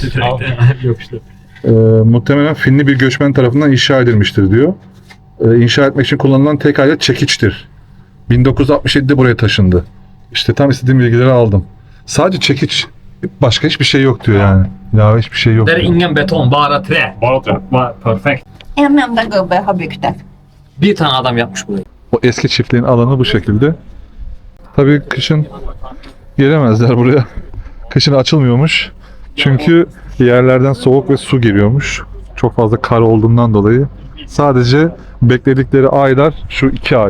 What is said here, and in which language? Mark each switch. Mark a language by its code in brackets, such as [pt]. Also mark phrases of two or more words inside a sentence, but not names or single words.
[tr] Yok işte. Muhtemelen Finli bir göçmen tarafından inşa edilmiştir diyor. İnşa etmek için kullanılan tek alet çekiçtir. 1967'de buraya taşındı. İşte tam istediğim bilgileri aldım. Sadece çekiç, başka hiçbir şey yok diyor yani. Ya hiçbir şey yok. [sv] Der är [tr] diyor. [sv] ingen beton, bara trä. Bara trä. Perfekt. En enda gubbe har byggt det. [tr] Bir tane adam yapmış burayı. O eski çiftliğin alanı bu şekilde. Tabii kışın gelemezler buraya. Kışın açılmıyormuş. Çünkü yerlerden soğuk ve su geliyormuş. Çok fazla kar olduğundan dolayı. Sadece bekledikleri aylar şu 2 ay.